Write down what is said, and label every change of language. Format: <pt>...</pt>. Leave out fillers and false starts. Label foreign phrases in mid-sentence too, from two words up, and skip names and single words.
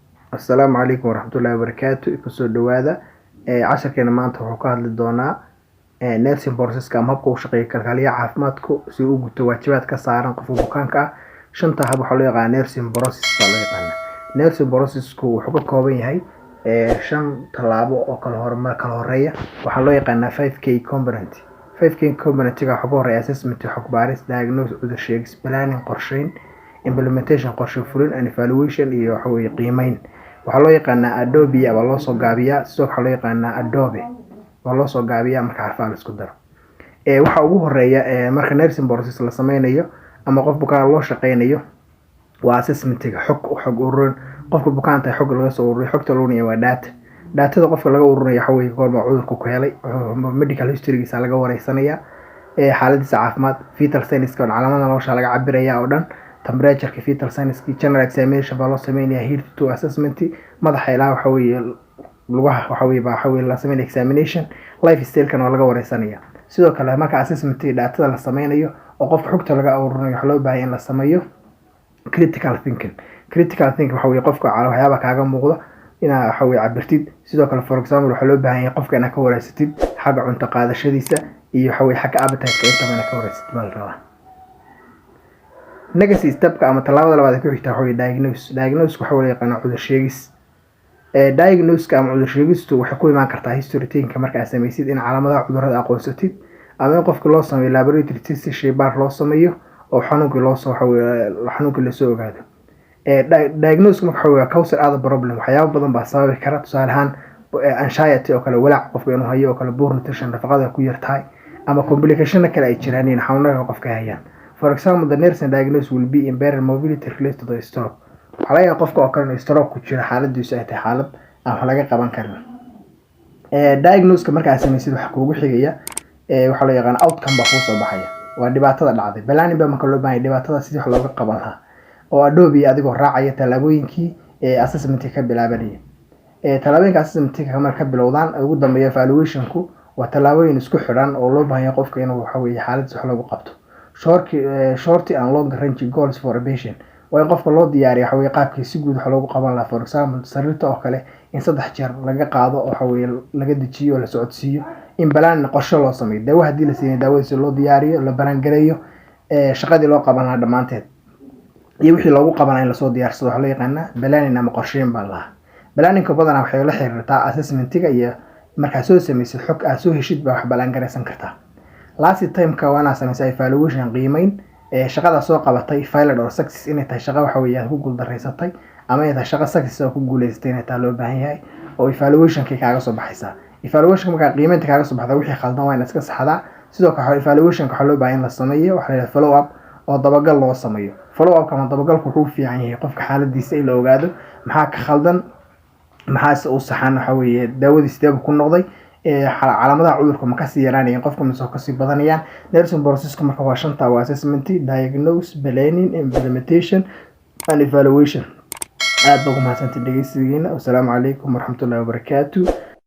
<ar>السلام عليكم ورحمة الله وبركاته. كسو دوادا عشر كنا</ar> <so>maanta wuxuu ka hadli doonaa</so> <en>nursing process</en> <so>ama habka uu shaqeeyo kalkaaliyaha caafimaadku si uu guto waajibaadka saaran qofka bukaanka ah. Shanta hab waxaa loo yaqaan</so> <en>nursing process</en> <so>baa loo yaqaan.</so> <en>Nursing process-ku</en> <so>wuxuu ka kooban yahay shan tallaabo oo kala horeeya. Waxaa loo yaqaanaa 5K component. 5K component-ga waxa ugu horeeya assessment, xog baaris, diagnosis, cudur sheegis, planning, qorsheyn, implementation, qorshe fulin,</so> <en>and evaluation</en> <so>iyo waxa weeye qiimeyn. waxaa loo yaqaanaa Adobe ama loo soo gaabiyaa sidoo kale loo yaqaanaa Adobe oo loo soo gaabiyaa marka xarfaha la isku daro. Waxa ugu horeeya marka</so> <en>nursing process</en> <so>la sameynayo ama qof bukaan loo shaqeynayo waa assessment-ga, xog ururin. qofka bukaanta xog laga soo ururiyo, xogta loo niyo waa data qofka laga ururinayo waxa weeye goorma cudurku ku helay,</so> <en>medical history-giisa</en> <so>laga wareysanaya, xaaladiisa caafimaad,</so> <en>vital signs-ka</en> <so>calaamadaha nolosha laga cabiraya oo dhan,</so> <en>temperature, vital signs, general examination baa loo sameeyaa, heat to assessment,</en> <so>madaxa ilaa waxa weeye lugaha waxa weeye la sameeyaa examination, lifestyle-kan oo laga wareysanaya. sidoo kale marka</so> <en>assessment data</en> <so>la sameynayo oo qofka xogta laga ururinayo waxa loo baahan in la sameeyo</so> <en>critical thinking</en> <so>waxa weeye qofka waxyaaba kaaga muuqda ina waxa weeye cabirtid. sidoo kale</so> <en>for example</en> <so>waxa loo baahan yahay qofka inaad ka wareysatid xagga cunto qaadashadiisa iyo waxa weeye xagga appetite-ka inta ka wareysatid bal rabaa.</so> <en>next step-ka</en> <so>ama talaabada labaad ee ku xigta waxa weeye diagnosis waxa weeye yaqaan cudur sheegis. diagnosis-ka ama cudur sheegistu waxay ku imaan kartaa history-tinka marka aad sameysid in calaamadaha cudurrada aqoonsatid ama in qofka loo sameeyo</so> <en>laboratory test</en> <so>shaybaar loo sameeyo oo xanuunka la soo ogaado.</so> <en>diagnosis</en> <so>waxa weeye</so> <en>cause other problem,</en> <so>waxyaabo badan baa sababi kara. tusaale ahaan anxiety oo kale, walaac qofka inuu hayo oo kale,</so> <en>poor nutrition,</en> <so>nafaqada ku yartahay, ama complication kale ay jiraan xanuunada qofka hayaan.</so> <en>For example, the nursing diagnosis will be impaired mobility related to the stroke.</en> <so>waxaa laga yaabaa qofka oo kale stroke ku jira xaaladiisu ay tahay xaalad aan wax laga qaban karin. diagnosis-ka marka aad sameysid waxa kuugu xigaya waxa loo yaqaan outcome baa kuu soo baxaya. waa dhibaatada dhacday. planning baa marka loo baahan yahay dhibaatada sidii wax looga qaban lahaa oo Adobe adigoo raacaya talaabooyinkii assessment ka bilaabanaya. talaabooyinka assessment-ka marka bilowdaan ugu dambeeya evaluation-ku waa talaabooyin isku xidhan oo loo baahan yahay qofka inuu waxa weeye xaaladiisa wax loogu qabto.</so> <en>short and long range goals for a patient</en> <so>waa in qofka loo diyaariyo waxa weeye qaabkii si guud wax loogu qaban lahaa.</so> <en>for example</en> <so>sariirta oo kale in 3 jeer laga qaado oo waxa weeye laga dejiyo la socodsiiyo, in balaan qorshe loo sameeyo, daawo hadii la siinayo daawadiisa loo diyaariyo, la balaan gareeyo, shaqadii loo qaban lahaa dhamaanteed iyo wixii loogu qabanay in la soo diyaarsado waxa loo yaqaan planning ama qorsheyn baa lahaa. planning-ka badanaa waxay la xiriirtaa assessment-ga iyo marka soo sameysid xog aad soo heshid baa wax balaan gareysan kartaa.</so> <en>last time-ka</en> <so>waana sameysay evaluation qiimeyn shaqada soo qabatay</so> <en>failed or success</en> <so>inay tahay shaqo waxa weeye ku guul dareysatay ama inay tahay shaqo success oo ku guuleysatay inay tahay loo baahan yahay oo evaluation-ka kaaga soo baxaysa. evaluation-ka marka qiimeynta kaaga soo baxda wixii khaldan waa in iska saxdaa. sidoo kale evaluation-ka waxa loo baahan in la sameeyo waxa la</so> <en>follow up</en> <so>oo dabagal loo sameeyo.</so> <en>follow up</en> <so>kama dabagalku wuxuu fiican yahay qofka xaaladiisa in la ogaado maxaa ka khaldan, maxaa uu saxan waxa weeye daawadiisa ku noqday, calaamadaha cudurka ma ka sii yaraanayaan qofka ma soo ka sii badanayaan.</so> <en>nursing process-ka</en> <so>marka waa shanta waa assessment, diagnosis, planning,</so> <en>implementation and evaluation.</en> <so>aad baa ugu mahadsantahay dhegeysigiina.</so> <ar>السلام عليكم ورحمة الله وبركاته.</ar>